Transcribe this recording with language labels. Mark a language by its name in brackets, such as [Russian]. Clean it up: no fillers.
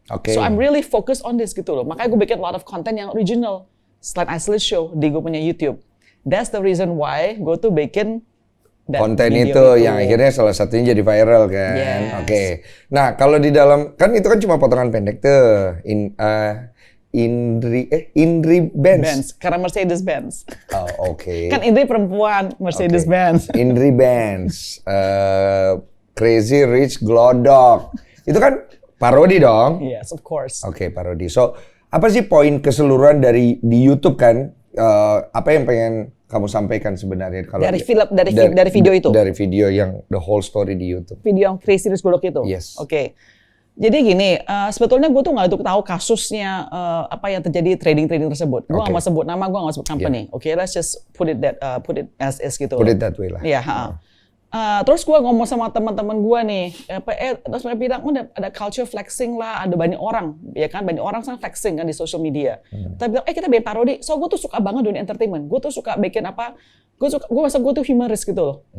[English] So I'm really focused on this [Indonesian] gitu loh. Makanya gue bikin [English] a lot of content [Indonesian] yang [English] original. [Indonesian] Selain Isolate Show di gue punya YouTube. [English] That's the reason why [Indonesian] gue tuh bikin konten itu yang akhirnya salah satunya jadi viral kan. [English] Yes. [Indonesian] Oke. Nah, kalau di dalam kan itu kan cuma potongan pendek tuh. Indri Benz. Karena Mercedes Benz. Oh, oke. Kan Indri perempuan, Mercedes Benz. Indri Benz. Crazy Rich Glodok. Itu kan parodi dong? [English] Yes, of course. [Indonesian] Oke, parodi. So, apa sih poin keseluruhan di YouTube kan? Apa yang pengen kamu sampaikan sebenarnya kalau dari video itu? Dari video yang [English] the whole story [Indonesian] di YouTube. Video yang Crazy Rich Glodok itu? [English] Yes. [Indonesian] Oke. Jadi gini, sebetulnya gue tuh nggak tahu kasusnya apa yang terjadi trading tersebut. Gue nggak mau sebut nama, gue nggak mau sebut company. [English] Oke, let's just put it as is gitu. Put it that way lah. [Indonesian] Iya. Terus gue ngomong sama teman-teman gue nih, terus mereka bilang, ada culture flexing lah, ada banyak orang, ya kan, banyak orang sang flexing kan di social media. Kita bilang, kita bikin parodi. So gue tuh suka banget dunia entertainment. Gue tuh suka bikin gue tuh humorous gitu loh.